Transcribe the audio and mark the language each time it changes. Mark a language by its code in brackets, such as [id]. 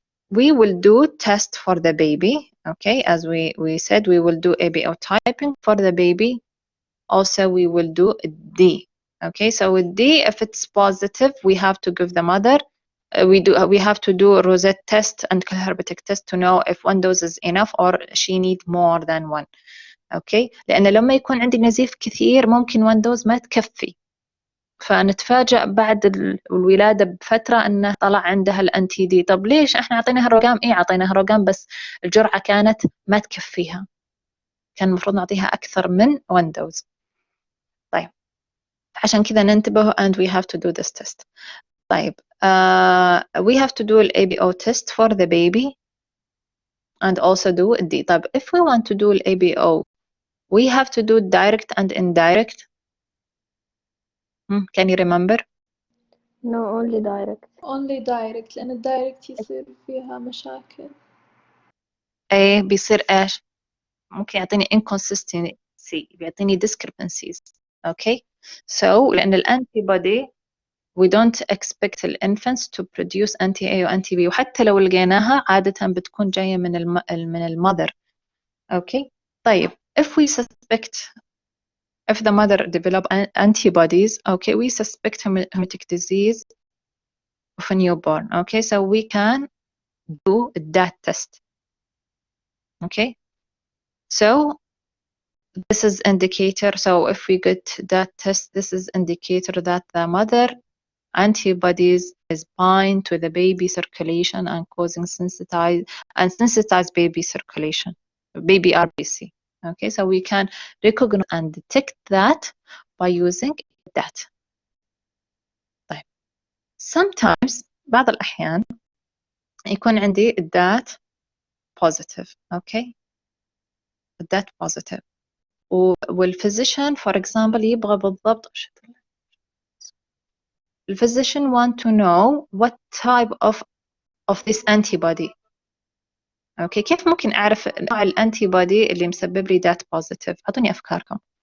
[en] We will do test for the baby. Okay, as we said, we will do ABO typing for the baby. Also, we will do D. Okay, so with D, if it's positive, we have to give the mother. We have to do a Rosette test and Kelhauer-betke test to know if 1 dose is enough or she need more than 1. [ar] Okay, لأن لما يكون عندي نزيف كثير ممكن 1 dose ما تكفي. فنتفاجأ بعد الولادة بفترة أنه طلع عندها الأنتي دي. طب ليش إحنا عطيناها RhIG؟ إيه عطيناها RhIG بس الجرعة كانت ما تكفيها. كان المفروض نعطيها أكثر من 1 dose. طيب عشان كذا ننتبه [en] and we have to do this test. طيب we have to do the ABO test for the baby and also do D. طيب if we want to do the ABO we have to do direct and indirect. Can you remember? No, only direct. only direct [ar] لأن الدايركت يصير فيها مشاكل. ايه بيصير ايش؟ ممكن يعطيني inconsistency، بيعطيني discrepancies. [en] Okay, so لأن الانتيبودي we don't expect the infants to produce anti-A و anti-B، [ar] وحتى لو لقيناها عادة بتكون جاية من المother. [en] Okay, طيب if we suspect, if the mother develop antibodies, okay, we suspect hemolytic disease of a newborn. Okay, so we can do that test. Okay, so this is indicator. So if we get that test, this is indicator that the mother antibodies is bind to the baby circulation and causing sensitized baby circulation, baby RBC. Okay, so we can recognize and detect that by using that. [ar] طيب. Sometimes بعض الأحيان يكون عندي [en] that positive. Okay, that positive. والphysician for example [ar] يبغى بالضبط [en] الphysician want to know what type of this antibody. [ar] اوكي كيف ممكن اعرف نوع الانتيبودي اللي مسبب لي [en] that positive؟ [ar] اعطوني افكاركم.